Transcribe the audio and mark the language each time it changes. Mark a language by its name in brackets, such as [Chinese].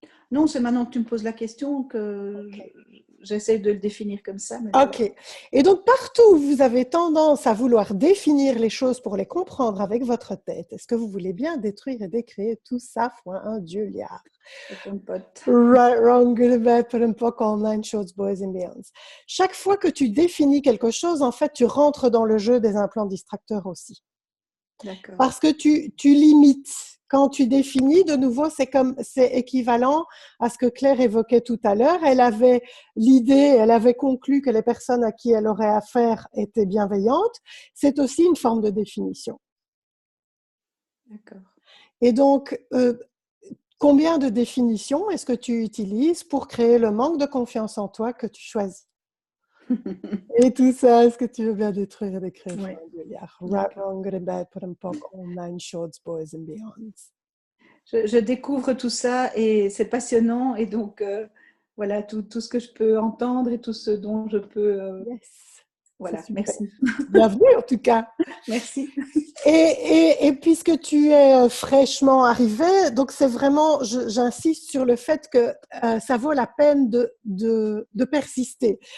[French] Non, c'est maintenant que tu me poses la question que Ok. j'essaie de le définir comme ça. Mais voilà. Ok. Et donc, partout où vous avez tendance à vouloir définir les choses pour les comprendre avec votre tête, est-ce que vous voulez bien détruire et décréer tout ça, fois un Dieu liard? C'est ton pote. [English] Right, wrong, good, bad, put and poke, all nine shorts, boys and beyonds. [French] Chaque fois que tu définis quelque chose, en fait, tu rentres dans le jeu des implants distracteurs aussi. D'accord. Parce que tu limites. Quand tu définis, de nouveau, c'est équivalent à ce que Claire évoquait tout à l'heure. Elle avait elle avait conclu que les personnes à qui elle aurait affaire étaient bienveillantes. C'est aussi une forme de définition. D'accord. Et donc, combien de définitions est-ce que tu utilises pour créer le manque de confiance en toi que tu choisis? Et tout ça, est-ce que tu veux bien détruire et décrire Ouais. Julia? [English] Right, wrong, good and bad, put and poke, all nine shorts, boys and beyonds. [French] Je découvre tout ça et c'est passionnant. Et donc, voilà, tout ce que je peux entendre et tout ce dont je peux. Yes, c'est Voilà, super. merci. Bienvenue en tout cas. Merci. Et puisque tu es fraîchement arrivé, donc c'est vraiment, j'insiste sur le fait que ça vaut la peine de persister.